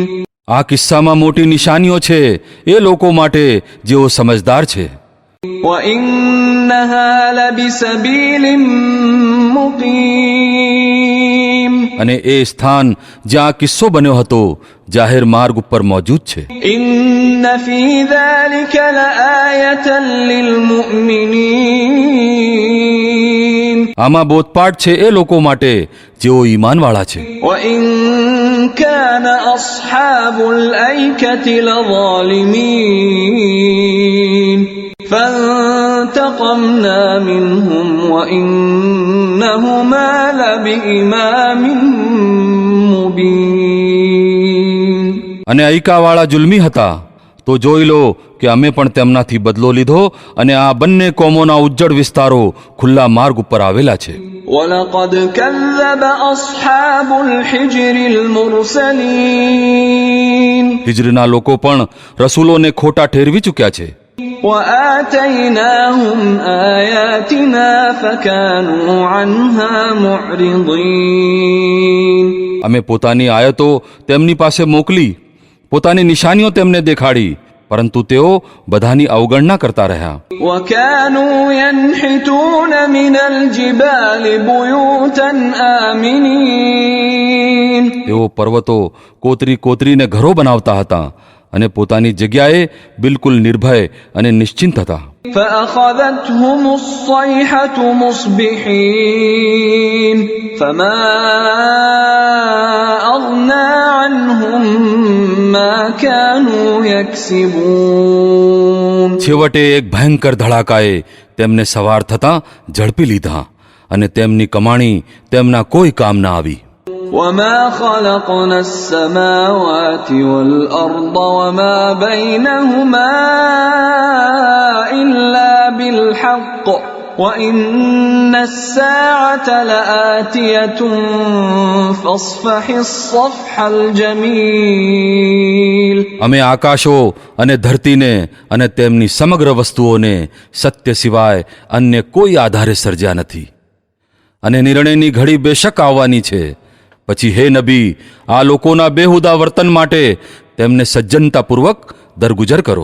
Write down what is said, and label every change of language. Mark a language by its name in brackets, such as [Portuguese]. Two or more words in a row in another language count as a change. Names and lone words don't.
[Gujarati] આ કિસ્સામાં મોટી નિશાનીઓ છે એ લોકો માટે જેઓ સમજદાર છે. [Arabic] وإنها لبسبيل مقيم [Gujarati] અને એ સ્થાન જ્યાં કિસ્સો બન્યો હતો જાહેર માર્ગ ઉપર મોજૂદ છે. [Arabic] إن في ذلك لآية للمؤمنين [Gujarati] આમાં બોધપાઠ છે એ લોકો માટે જેઓ ઈમાનવાળા છે. [Arabic] وإن كان أصحاب الأيكة لظالمين فانتقمنا منهم وإنهما لبإمام مبين [Gujarati] અને અયકાવાળા જુલ્મી હતા તો જોઈ લો કે અમે પણ તેમનાથી બદલો લીધો અને આ બંને કોમોના ઉજ્જડ વિસ્તારો ખુલ્લા માર્ગ ઉપર આવેલા છે. [Arabic] ولقد كذب أصحاب الحجر المرسلين [Gujarati] હિજરના લોકો પણ રસૂલોને ખોટા ઠેરવી ચૂક્યા છે. [Arabic] وآتيناهم آياتنا فكانوا عنها معرضين [Gujarati] અમે પોતાની આયતો તેમની પાસે મોકલી, પોતાની નિશાનીઓ તેમને દેખાડી, પરંતુ તેઓ બધાની અવગણના કરતા રહ્યા. [Arabic] وكانوا ينحتون من الجبال بيوتا آمنين [Gujarati] તેઓ પર્વતો કોતરીને ઘરો બનાવતા હતા અને પોતાની જગ્યાએ બિલકુલ નિર્ભય અને નિશ્ચિંત હતા. [Arabic] فأخذتهم الصيحة مصبحين فما أغنى عنهم ما كانوا يكسبون [Gujarati] છેવટે એક ભયંકર ધડાકાએ તેમને સવાર થતાં ઝડપી લીધા અને તેમની કમાણી તેમના કોઈ કામ ના આવી. [Arabic] وما خلقنا السماوات والأرض وما بينهما إلا بالحق وإن الساعة لآتية فاصفح الصفح الجميل [Gujarati] અમે આકાશો અને ધરતીને અને તેમની સમગ્ર વસ્તુઓને સત્ય સિવાય અન્ય કોઈ આધારે સર્જ્યા નથી અને નિર્ણયની ઘડી બેશક આવવાની છે. પછી હે નબી, આ લોકોના બેહુદા વર્તન માટે તેમને સજ્જનતાપૂર્વક દરગુજર કરો.